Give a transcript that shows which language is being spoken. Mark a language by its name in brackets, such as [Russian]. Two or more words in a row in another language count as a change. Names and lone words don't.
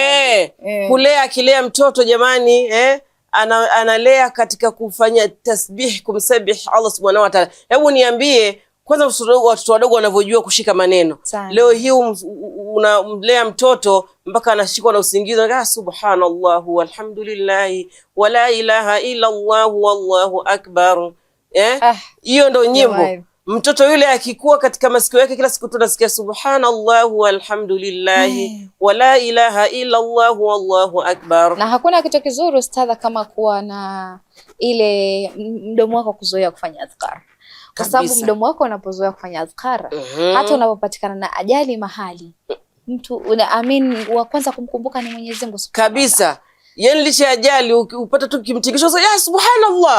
[Swahili] Akilea mtoto jamani, analea katika kufanya tasbih, kumsabih [Arabic] الله سبحانه وتعالى. [Swahili] Hebu niambie kwanza watoto wadogo wanavyojua kushika maneno. Leo hii unamlea mtoto mpaka anashikwa na usingizi, [Arabic] سبحان الله والحمد لله ولا إله إلا الله والله أكبر. [Swahili] Hiyo ndo nyimbo. Mtoto yule akikua katika masikio yake kila siku tunasikia [Arabic] سبحان الله والحمد لله ولا إله إلا الله والله أكبر. [Swahili] Na hakuna kitu kizuri ustadha kama kuwa na ile mdomo wako kuzoea kufanya adhkar. Kwa sababu mdomo wako unapozoea kufanya adhkar, hata unapopatikana na ajali mahali, mtu unaamini wa kwanza kumkumbuka ni Mwenyezi Mungu kabisa. Yani licha ajali upata tu kimtikisho ya subhanallah.